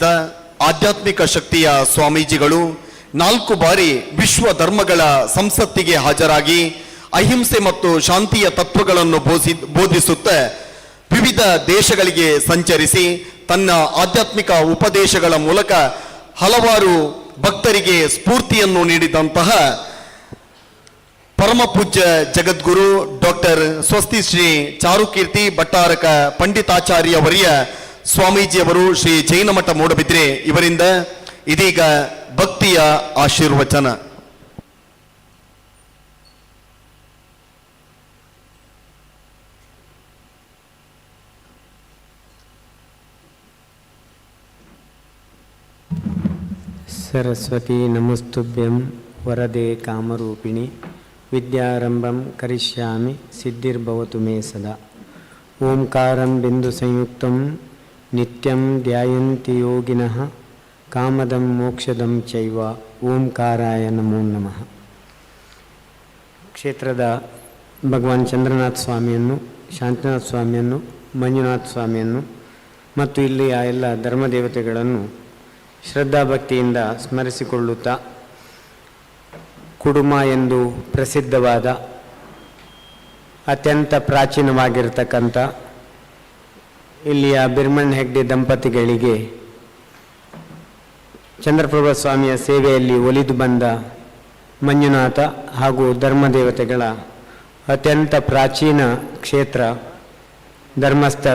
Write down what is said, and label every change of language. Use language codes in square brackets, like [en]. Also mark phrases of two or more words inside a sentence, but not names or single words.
[kn] ಆಧ್ಯಾತ್ಮಿಕ ಶಕ್ತಿಯ ಸ್ವಾಮೀಜಿಗಳು 4 ಬಾರಿ ವಿಶ್ವ ಧರ್ಮಗಳ ಸಂಸತ್ತಿಗೆ ಹಾಜರಾಗಿ ಅಹಿಂಸೆ ಮತ್ತು ಶಾಂತಿಯ ತತ್ವಗಳನ್ನು ಬೋಧಿಸುತ್ತಾ ವಿವಿಧ ದೇಶಗಳಿಗೆ ಸಂಚರಿಸಿ ತನ್ನ ಆಧ್ಯಾತ್ಮಿಕ ಉಪದೇಶಗಳ ಮೂಲಕ ಹಲವಾರು ಭಕ್ತರಿಗೆ ಸ್ಫೂರ್ತಿಯನ್ನು ನೀಡಿದಂತಹ ಪರಮ ಪೂಜ್ಯ ಜಗದ್ಗುರು ಡಾಕ್ಟರ್ ಸ್ವಸ್ತಿ ಶ್ರೀ ಚಾರುಕೀರ್ತಿ ಭಟ್ಟಾರಕ ಪಂಡಿತಾಚಾರ್ಯವರಿಯ ಸ್ವಾಮೀಜಿಯವರು ಶ್ರೀ ಜೈನಮಠ ಮೂಡಬಿದ್ರೆ ಇವರಿಂದ ಇದೀಗ ಭಕ್ತಿಯ ಆಶೀರ್ವಚನ. [sa] सरस्वती नमस्तुभ्यं वरदे कामरूपिणि विद्यारंभं करिष्यामि सिद्धिर्भवतु मे सदा. ओंकारं बिन्दुसंयुक्तं नित्यं ध्यायन्ति योगिनः कामदं मोक्षदं चैव ओंकाराय नमो नमः. [kn] ಕ್ಷೇತ್ರದ ಭಗವಾನ್ ಚಂದ್ರನಾಥ್ ಸ್ವಾಮಿಯನ್ನು, ಶಾಂತಿನಾಥ್ ಸ್ವಾಮಿಯನ್ನು, ಮಂಜುನಾಥ್ ಸ್ವಾಮಿಯನ್ನು ಮತ್ತು ಇಲ್ಲಿಯ ಎಲ್ಲ ಧರ್ಮದೇವತೆಗಳನ್ನು ಶ್ರದ್ಧಾಭಕ್ತಿಯಿಂದ ಸ್ಮರಿಸಿಕೊಳ್ಳುತ್ತಾ ಕುಡುಮ ಎಂದು ಪ್ರಸಿದ್ಧವಾದ ಅತ್ಯಂತ ಪ್ರಾಚೀನವಾಗಿರತಕ್ಕಂಥ ಇಲ್ಲಿಯ ಬಿರ್ಮಣ್ ಹೆಗ್ಡೆ ದಂಪತಿಗಳಿಗೆ ಚಂದ್ರಪ್ರಭಾ ಸ್ವಾಮಿಯ ಸೇವೆಯಲ್ಲಿ ಒಲಿದು ಬಂದ ಮಂಜುನಾಥ ಹಾಗೂ ಧರ್ಮದೇವತೆಗಳ ಅತ್ಯಂತ ಪ್ರಾಚೀನ ಕ್ಷೇತ್ರ ಧರ್ಮಸ್ಥಳ.